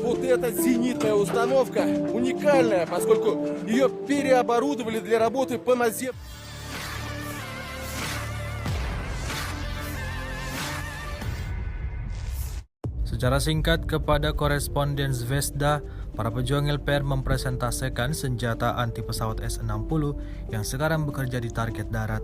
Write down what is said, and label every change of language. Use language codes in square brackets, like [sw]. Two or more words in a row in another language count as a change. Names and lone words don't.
[ru] эта зенитная установка уникальная, поскольку ее переоборудовали для работы по наземному. [id] Secara singkat kepada koresponden Zvezda, para pejuang LPR mempresentasikan senjata anti pesawat S-60 yang sekarang bekerja di target darat.